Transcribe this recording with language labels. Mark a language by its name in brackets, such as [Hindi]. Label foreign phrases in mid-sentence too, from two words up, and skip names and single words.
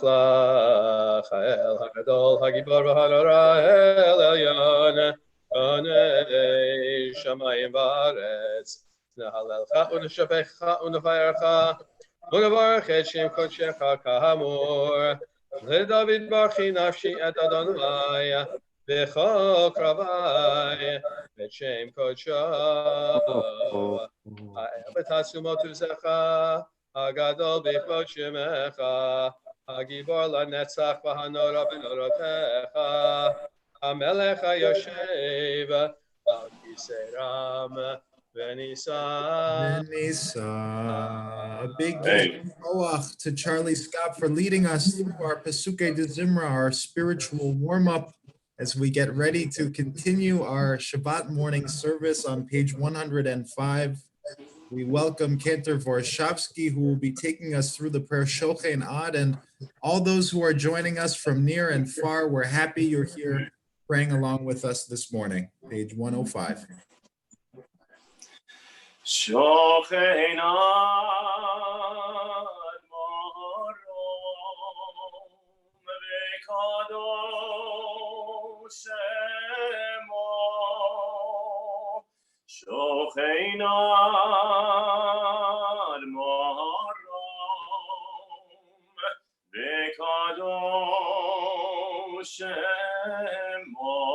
[Hebrew] לך האל הגדול הגיבור והנורא אל עליון קונה שמים וארץ נהללך ונשבחך ונפארך ונברך את שם קדשך כאמור לדוד ברכי נפשי את אדוני, בכל קרבי, את שם קודשו. האר בתעצומות עוזך, הגדול בכבוד שמך, הגיבור לנצח והנורא בנורותיך, המלך היושב על כיסא רם ונישא. Venisa. [English] A big koach to Charlie Scott for leading us through our Pesuke de Zimra, our spiritual warm-up, as we get ready to continue our Shabbat morning service on page 105. We welcome Cantor Vorshavsky, who will be taking us through the prayer Shochen Ad, and all those who are joining us from near and far. We're happy you're here praying along with us this morning. Page 105. [Hebrew] שוכן עד מרום וקדוש שמו. שוכן עד מרום וקדוש שמו.